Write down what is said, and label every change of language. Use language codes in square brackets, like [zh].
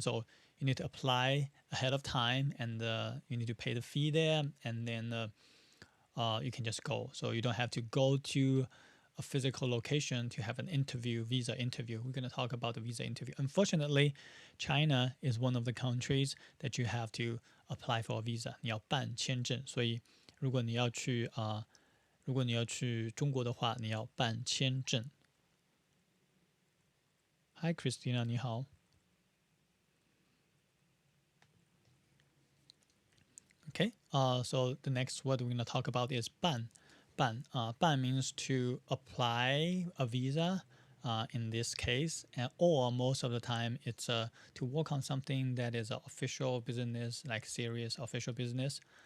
[en] So you need to apply ahead of time, and you need to pay the fee there, and then you can just go. So you don't have to go to a physical location to have an interview, visa interview. We're going to talk about the visa interview. Unfortunately, China is one of the countries that you have to apply for a visa. [zh] 你要办签证，所以如果你要去中国的话，你要办签证。 Hi Christina, 你好。 [en] Okay, so the next word we're going to talk about is 办. 办 means to apply a visa in this case, or most of the time it's to work on something that is an official business, like serious official business.